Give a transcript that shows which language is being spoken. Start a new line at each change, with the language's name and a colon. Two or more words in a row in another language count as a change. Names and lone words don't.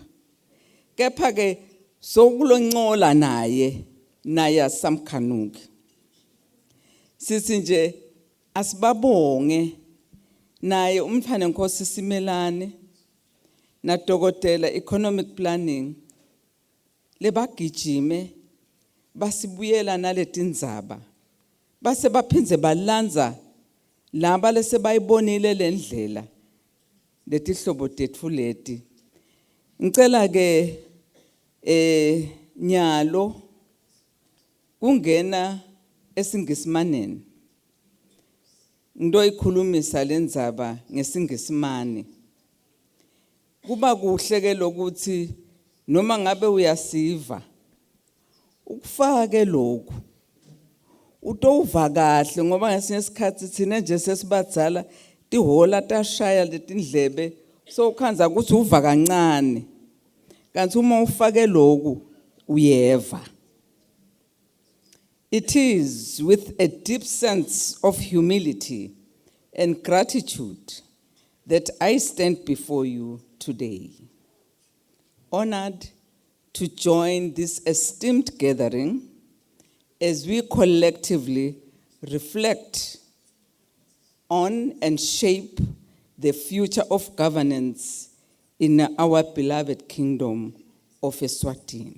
Swati: Kepha ke sokuloncola naye asamkhanuka. Sithi nje asibabonge naye umfana Nkosi Simelane na dokotela
English: economic planning
Swati: lebagijime basibuyela naletindzaba base baphinze balanza laba lesebayibonile lendlela letihlobo tethu leti. Ngicela ke nyalo kungena esingisimaneni ngizoyikhulumisa lendzaba ngesingisimane. Kuba kuhle ke lokuthi noma ngabe uyasiva ukufake lokhu utowuva kahle ngoba ngesinye isikhathi thina nje sesibadzala tihola tashaya letindlebe so ukhanza ukuthi uva kancane kanti uma ufake lokhu uyeva.
English: It is with a deep sense of humility and gratitude that I stand before you today, honored to join this esteemed gathering as we collectively reflect on and shape the future of governance in our beloved kingdom of Eswatini.